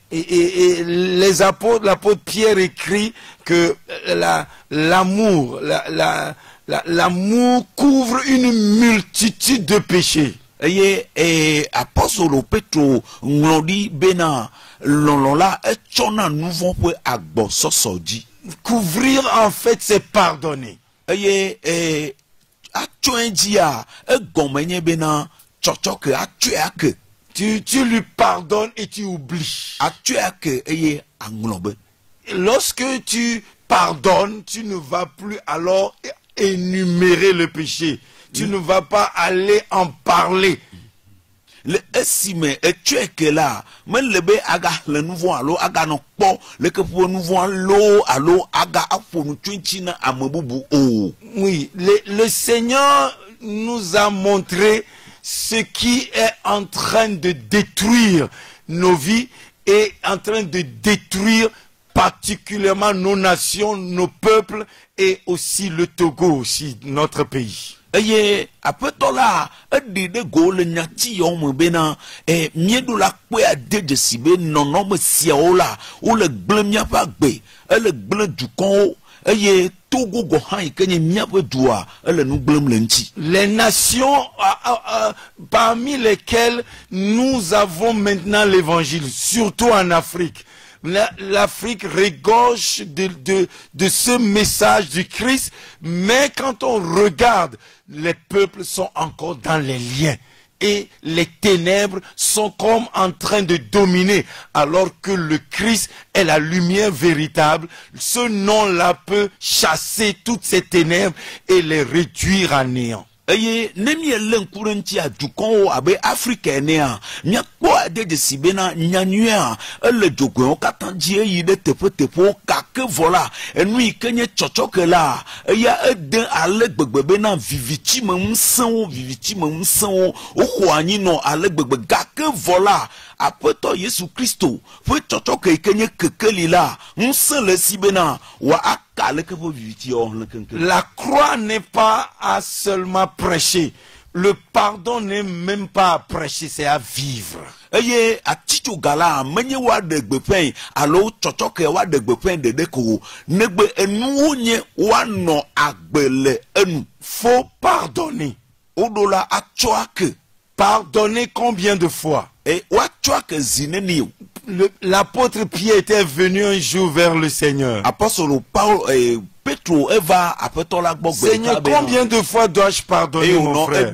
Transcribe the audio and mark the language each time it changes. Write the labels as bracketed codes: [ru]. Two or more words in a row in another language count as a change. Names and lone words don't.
[fr] Et l'apôtre Pierre écrit que l'amour couvre une multitude de péchés. [ee] Eye apɔstolo Petro ŋlɔ ɖi bena lɔlɔ la etsɔna nu vɔ̃ ƒe agbɔsɔsɔ dzi. [fr] Couvrir en fait c'est pardonner. [ee] Eye atsɔe dzia egɔme nye bena tsɔtsɔke atsɔe ake. [fr] Tu lui pardonnes et tu oublies. [ee] Atsɔe ake eye aŋlɔ be. [fr] Lorsque tu pardonnes, tu ne vas plus alors énumérer le péché. Tu ne vas pas aller en parler. [ee] Le esime etsɔe ke la mele be aga xlẽ nu vɔ̃ alo aga nɔ kpɔ leke ƒe nu vɔ̃ alo aga aƒo nu tso ŋuti na ame bubu o. [fr] Oui, le Seigneur nous a montré ce qui est en train de détruire nos vies et en train de détruire particulièrement nos nations, nos peuples et aussi le Togo, aussi notre pays. [ee] Eye aƒetɔ la eɖi ɖe go le nyatiyɔ me bena míeɖo la kpɔe ade dzesi be nɔnɔme siawo la wole gblẽ míaƒe agbe, ele gblẽ dukɔwo eye Togo gɔ hã yi ke nye míaƒe dua ele nu gblẽm le ŋuti. [fr] Les nations parmi lesquelles nous avons maintenant l'évangile, surtout en Afrique. L'Afrique regorge de ce message du Christ, mais quand on regarde, les peuples sont encore dans les liens. Et les ténèbres sont comme en train de dominer, alors que le Christ est la lumière véritable. Ce nom-là peut chasser toutes ces ténèbres et les réduire à néant. [ee] Eye ne miele ŋku ɖe ŋuti dukɔwo abe Afrika enea miakpɔ ade dzesi bena nyanyuia ele dzogoewo katã dzi eyi ɖe teƒeteƒewo gake vɔ la enu yi ke nye tsɔtsɔke la eya ede ale gbegbe bena vivitsime ŋusẽwo woxɔ anyi nɔ ale gbegbe gake vɔ la aƒetɔ Yesu Kristo ƒe tsɔtsɔke yi ke nye kekeli la ŋusẽ le esi bena wòaka aleke ƒe vivitiawo hlẽ keŋkeŋ. [fr] La croix n'est pas à seulement prêcher. Le pardon n'est même pas à prêcher, c'est à vivre. [ee] Eye atitsoga la menye woaɖe gbeƒãe alo tsɔtsɔke woaɖe gbeƒãe ɖeɖe ko o negbe enuwo nye woanɔ agbe le enu. [fr] Faut pardonner. [ee] Woɖo la atsɔ ake. [fr] Pardonner combien de fois? [ee] Woatsɔ ake zi neni o. [fr] L'apôtre Pierre était venu un jour vers le Seigneur. [ee] Apostolo Petro eva aƒetɔ la gbɔ gbe. [fr] Seigneur, combien de fois dois-je pardonner mon frère?